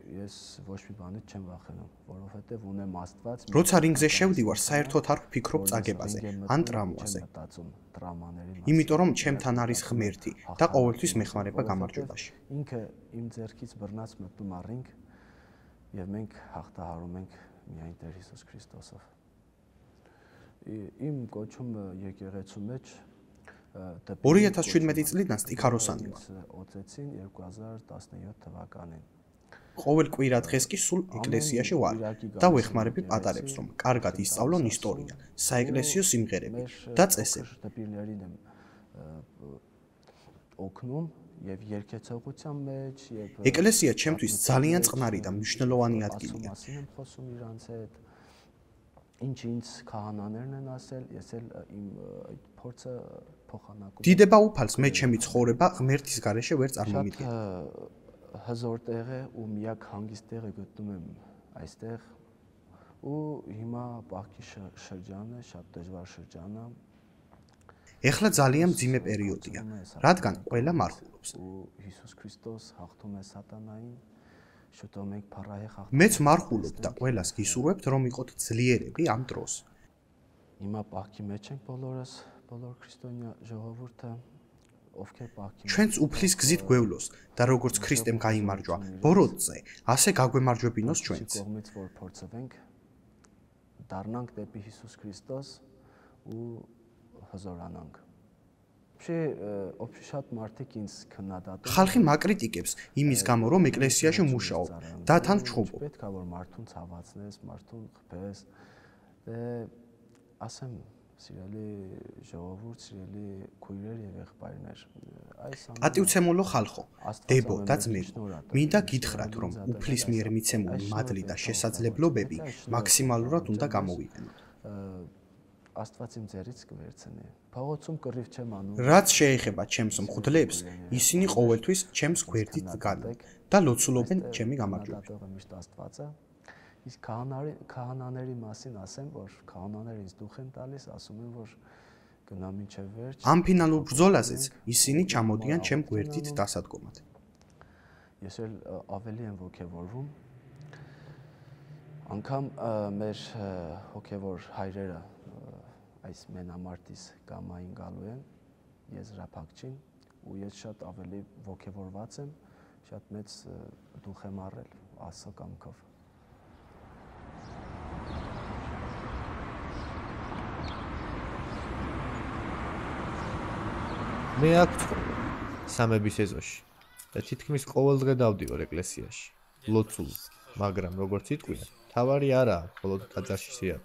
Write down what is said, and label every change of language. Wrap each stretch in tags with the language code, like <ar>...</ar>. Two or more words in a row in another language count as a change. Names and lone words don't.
<ka>როცა რინგზე შევდივარ, საერთოდ არ ვფიქრობ წაგებაზე ან ტრამვაზე. იმიტომ რომ ჩემთან არის ღმერთი და ყოველთვის მეხმარება გამარჯვებაში.</ka> <hy>իմ կոչում եկեղեցու մեջ</hy> <ka>2017 წლიდან სტიქაროსანი ვარ.</ka> <hy>2017 թվականին.</hy> <ka>ყოველ კვირა დღეს კი სულ ეკლესიაში ვარ და ვეხმარები პატარებს, რომ კარგად ისწავლონ ისტორია, საეკლესიო სიმღერები და წესები. ეკლესია ჩემთვის ძალიან წყნარი და მნიშვნელოვანი ადგილია.</ka> <hy>Ինչ քահանաներն են ասել, ես էլ իմ այդ փորձը փոխանակում.</hy> <ka>დიდება უფალს მე ჩემი ცხოვრება ღმერთის გარეშე ვერ წარმომიდგენ.</ka> <hy>հզոր տեղ է ու միակ հանգիստ տեղը գտնում եմ այստեղ ու հիմա բախքի շրջան է, շատ դժվար շրջան է.</hy> <ka>ეხლა ძალიან მძიმე პერიოდია, რადგან ყველა მარხულობს.</ka> <hy>Հիսուս Քրիստոս հաղթում է սատանային.</hy> <ka>მეც მარხულობ და ყველას გისურვებთ, რომ იყოთ ძლიერები ამ დროს.</ka> <hy>Հիմա բախքի մեջ ենք բոլոր քրիստոնյա ժողովուրդը</hy> <ka>ჩვენც უფლის გზით გვევლოს და როგორც ქრისტემ გაიმარჯვა ბოროტზე, ასე გაგვემარჯვებინოს ჩვენც.</ka> <hy>Դառնանք դեպի Հիսուս Քրիստոս ու հզորանանք. Շատ մարդիկ ինձ քննադատում.</hy> <ka>ხალხი მაკრიტიკებს იმის გამო, რომ ეკლესიაში მუშაობ და თან ვჩხუბობ.</ka> <hy>պետք է որ մարդուն ցավացնես, մարդուն խփես. Ասեմ, սիրելի ժողովուրդ, սիրելի քույրեր եւ եղբայրներ, այս</hy> <ka>პატივცემულო ხალხო, დებო და ძმებო, მინდა გითხრათ, რომ უფლის მიერ მიცემული მადლი და შესაძლებლობები მაქსიმალურად უნდა გამოვიყენოთ.</ka> <hy>Աստված իմ ձեռից կվերցնի. Փողոցում կռիվ չեմ անում.</hy> <ka>რაც შეეხება ჩემს მღვდლებს, ისინი ყოველთვის ჩემს გვერდით დგანან და ლოცულობენ ჩემი გამარჯვებით.</ka> <hy>Միշտ Աստված է. Իսկ քահանաների մասին ասեմ, որ քահանաները ինձ դուխ են տալիս, ասում են, որ գնամ ինչև վերջ.</hy> <ka>ამ ფინალურ ბრძოლაზეც ისინი ჩამოდიან ჩემ გვერდით დასადგომად.</ka> <hy>Ես էլ ավելի եմ ոգևորվում. Անկամ մեր հոգևոր հայրերը այս մենամարտից կամային գալու են եզրափակչին ու ես շատ ավելի ոգևորված եմ, շատ մեծ դուխ եմ առել Աստծո կամքով.</hy> <ka>მე აქ ვცხოვრობ სამების ეზოში და თითქმის ყოველ დღე დავდივარ ეკლესიაში, ლოცულ, მაგრამ როგორც იტყვიან, თავარი არაა, მხოლოდ ტაძარში სიარული.</ka>